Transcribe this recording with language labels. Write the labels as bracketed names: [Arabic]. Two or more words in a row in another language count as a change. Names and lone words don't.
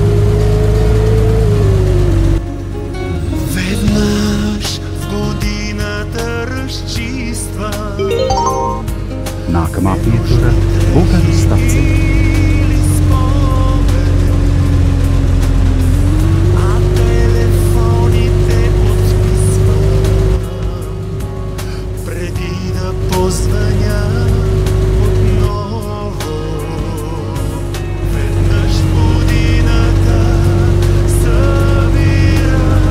[Bulgarian] Веднъж в годината разчиства. [Latvian] Nākamā pietura Bugaļu stacija. [Bulgarian] А телефоните подписвам преди да позвъня отново. Веднъж в годината събира.